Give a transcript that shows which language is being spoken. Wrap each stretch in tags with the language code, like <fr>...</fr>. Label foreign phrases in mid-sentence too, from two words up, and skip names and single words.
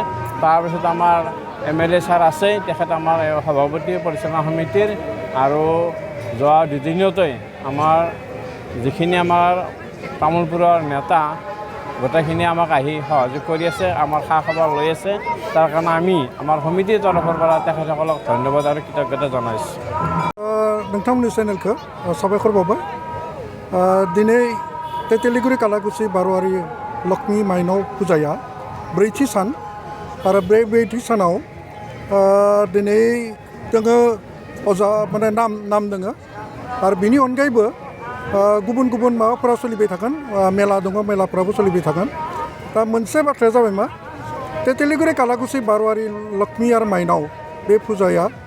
<as>তাৰপিছত আমাৰ MLA ছাৰ আছে, তেখেত আমাৰ সভাপতি পৰিচালনা সমিতিৰ আৰু যোৱা দুদিনতেই আমাৰ যিখিনি আমাৰ তামোলপুৰৰ নেতা গোটেইখিনি আমাক আহি সহযোগ কৰি আছে, আমাৰ খা খবৰ লৈ আছে। তাৰ কাৰণে আমি আমাৰ সমিতিৰ তৰফৰ পৰা তেখেতসকলক ধন্যবাদ আৰু কৃতজ্ঞতা জনাইছোঁ।</as> <brx>नोंथांमोननि चेनेलखौ साबायखर बावबाय। दिनै तिथिलिगुरि खालाकुसि बार'वारि लक्ष्मी माइनाव फुजाया ब्रैथि सान आरो बे ब्रैथि सानाव दिनै जोङो अजा माने नाम दोङो आरो बिनि अनगायैबो गुबुन गुबुन माबाफोरा सोलिबाय थागोन मेला दङ मेलाफ्राबो सोलिबाय थागोन दा मोनसे बाथ्राया जाबाय मा तेलिगुरि कालाकुसि बारवारि लक्ष्मी आरो माइनाव बे फुजाया</brx>